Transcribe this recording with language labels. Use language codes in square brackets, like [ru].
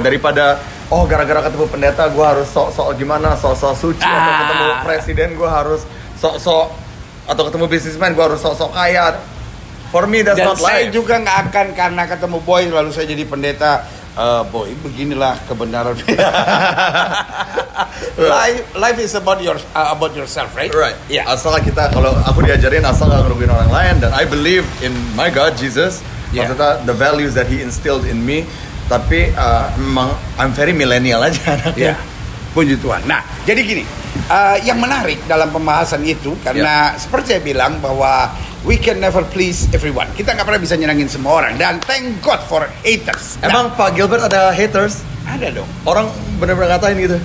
[id] Daripada gara-gara ketemu pendeta gue harus sok-sok gimana, sok-sok suci, atau ketemu presiden gue harus sok-sok, atau ketemu bisnismen gue harus sok-sok kaya. [en] For me that's not life. [id] Dan saya juga nggak akan karena ketemu Boy lalu saya jadi pendeta. Boy, beginilah kebenaran. [en] Life is about yourself, right? Right. Yeah. [id] Asal kita, kalau aku diajarin asal nggak ngerugiin orang lain, dan [en] I believe in my God Jesus. [id] Maksudnya [en] the values that He instilled in me. [id] Tapi memang [en] I'm very millennial [id] aja anaknya. Puji Tuhan. Nah, jadi gini, yang menarik dalam pembahasan itu karena seperti saya bilang bahwa [en] we can never please everyone. [id] Kita nggak pernah bisa nyenangin semua orang. Dan [en] thank God for haters. [id] Emang Pak Gilbert ada haters? Ada dong. Orang benar-benar ngatain gitu?